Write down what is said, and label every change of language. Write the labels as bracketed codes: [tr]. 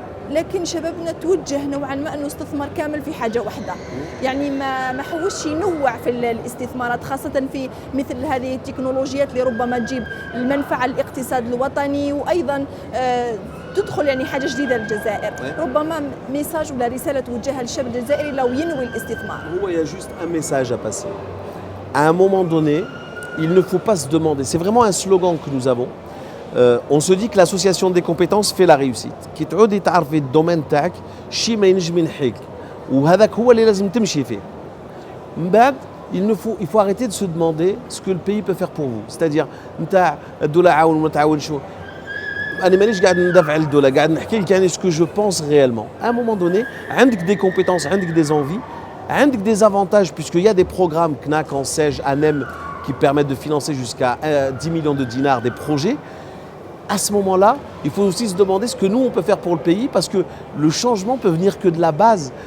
[ar] لكن شبابنا توجه نوعا ما انه استثمر كامل في حاجه واحده، يعني ما حوش ينوع في الاستثمارات، خاصه في مثل هذه التكنولوجيات اللي ربما تجيب المنفعه للاقتصاد الوطني، وايضا تدخل يعني حاجه جديده للجزائر. ربما ميساج ولا رساله توجهها للشاب الجزائري لو ينوي الاستثمار. [fr] Il y a juste un message à passer. À un moment donné, il ne faut pas se demander, c'est vraiment un slogan que nous avons. On se dit que l'association des compétences fait la réussite. [ar] كي تعودي تعرفي الدومين تاعك شي ما ينجم ينحيك وهذاك هو اللي لازم تمشي فيه. من بعد [fr] il faut arrêter de se demander ce que le pays peut faire pour vous. C'est-à-dire [ar] نتاع الدولة عاون وما تعاونش. أنا مانيش قاعد ندافع للدولة، قاعد نحكي لك يعني [fr] ce que je pense réellement. À un moment donné, [ar] عندك [fr] des compétences, عندك des envies, عندك des avantages puisqu'il y a des programmes CNAC, ANSEJ, ANEM qui permettent de financer jusqu'à 10 millions de dinars des projets. À ce moment-là, il faut aussi se demander ce que nous, on peut faire pour le pays, parce que le changement peut venir que de la base.